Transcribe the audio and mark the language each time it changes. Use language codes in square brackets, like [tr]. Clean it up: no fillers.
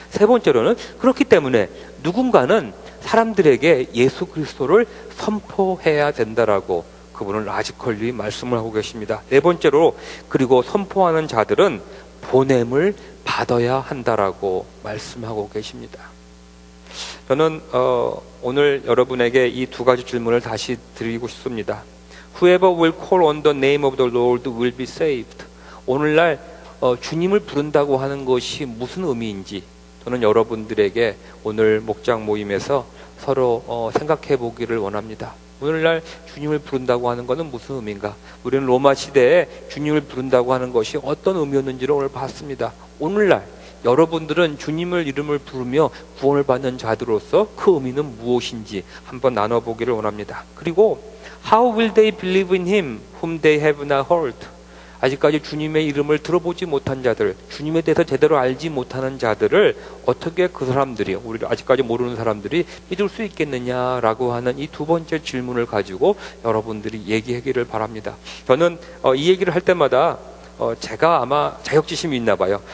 [ko] 세 번째로는 그렇기 때문에 누군가는 사람들에게 예수 그리스도를 선포해야 된다라고 그분은 라지컬리 말씀을 하고 계십니다. 네 번째로, 그리고 선포하는 자들은 보냄을 받아야 한다라고 말씀하고 계십니다. 저는 오늘 여러분에게 이 2가지 질문을 다시 드리고 싶습니다. [en] Whoever will call on the name of the Lord will be saved. [ko] 오늘날 주님을 부른다고 하는 것이 무슨 의미인지 저는 여러분들에게 오늘 목장 모임에서 서로 생각해 보기를 원합니다. 오늘날 주님을 부른다고 하는 것은 무슨 의미인가? 우리는 로마 시대에 주님을 부른다고 하는 것이 어떤 의미였는지를 오늘 봤습니다. 오늘날 여러분들은 주님을 이름을 부르며 구원을 받는 자들로서 그 의미는 무엇인지 한번 나눠보기를 원합니다. 그리고 [en] How will they believe in him whom they have not heard? [ko] 아직까지 주님의 이름을 들어보지 못한 자들, 주님에 대해서 제대로 알지 못하는 자들을 어떻게 그 사람들이, 우리를 아직까지 모르는 사람들이 믿을 수 있겠느냐라고 하는 이 두 번째 질문을 가지고 여러분들이 얘기하기를 바랍니다. 저는 이 얘기를 할 때마다 제가 아마 자격지심이 있나 봐요.